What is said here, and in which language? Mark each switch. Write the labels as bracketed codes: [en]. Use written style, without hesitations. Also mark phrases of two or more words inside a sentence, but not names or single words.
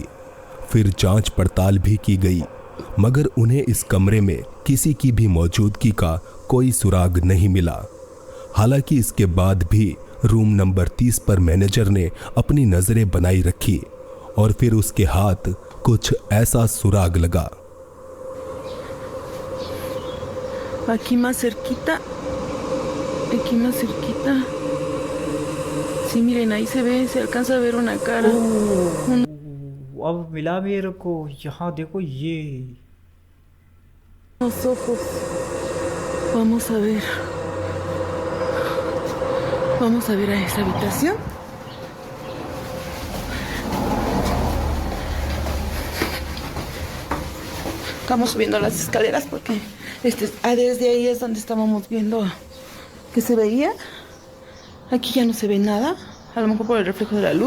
[hi] फिर जांच पड़ताल भी की गई, मगर उन्हें इस कमरे में किसी की भी मौजूदगी का कोई सुराग नहीं मिला। हालांकि इसके बाद भी [en] room number [hi] 30 पर मैनेजर ने अपनी नजरें बनाई रखी और फिर उसके हाथ कुछ ऐसा सुराग लगा। [es] Aquí más cerquita. Sí, miren, ahí se alcanza a ver una cara. [hi] अब मिला मेरे को। यहाँ देखो ये [es] Los ojos. Vamos a ver. Vamos a ver a esa habitación. Estamos subiendo las escaleras porque desde ahí es donde estábamos viendo que se veía Aquí ya no se ve nada, a lo mejor por el reflejo de la luz.